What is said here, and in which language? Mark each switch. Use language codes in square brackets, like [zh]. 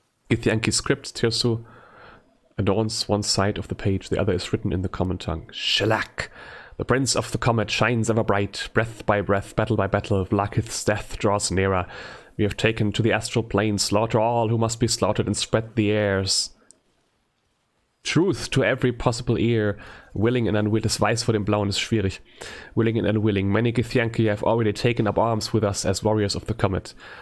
[en] Githyanki's script, Tirsu, adorns one side of the page, the other is written in the common tongue. Shellac! The prince of the comet shines ever bright, breath by breath, battle by battle, Vlaakith's death draws nearer. We have taken to the astral plane, slaughter all who must be slaughtered and spread the airs. Truth to every possible ear, willing and unwilling, [de] das Weiß vor dem Blauen ist schwierig. [en] Willing and unwilling, many Githyanki have already taken up arms with us as warriors of the comet.